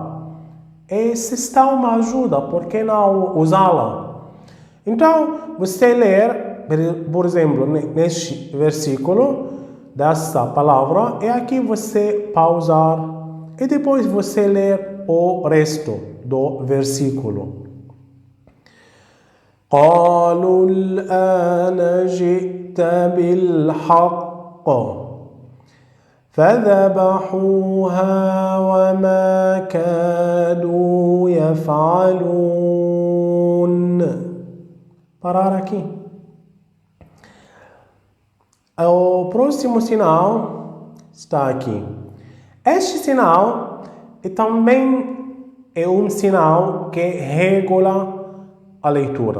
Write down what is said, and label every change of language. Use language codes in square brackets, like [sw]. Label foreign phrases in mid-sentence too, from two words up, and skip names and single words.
[pt] E se está uma ajuda, por que não usá-la? Então, você ler, por exemplo, neste versículo, dessa palavra, e aqui você pausar, e depois você ler o resto do versículo. [ar] قالوا الآن جئت بالحق فذبحوها وما كادوا يفعلون. [pt] Parar aqui. O próximo sinal está aqui. Este sinal também é um sinal que regula a leitura.